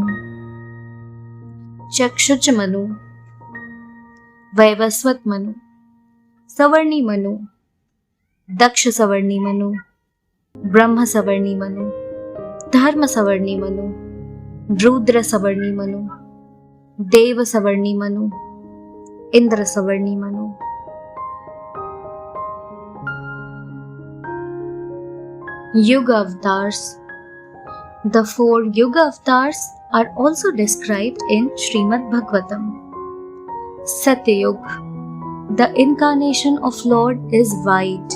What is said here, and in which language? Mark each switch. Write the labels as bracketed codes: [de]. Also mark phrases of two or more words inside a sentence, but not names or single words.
[en] Chakshuch Manu, Vaivasvat Manu, Savarni Manu, Daksha Savarni Manu, Brahma Savarni Manu, Dharma Savarni Manu, Rudra Savarni Manu, Deva Savarni Manu, Indra Savarni Manu. Yuga Avatars. The 4 Yuga Avatars are also described in Srimad Bhagavatam. Satyayug, the incarnation of Lord is white.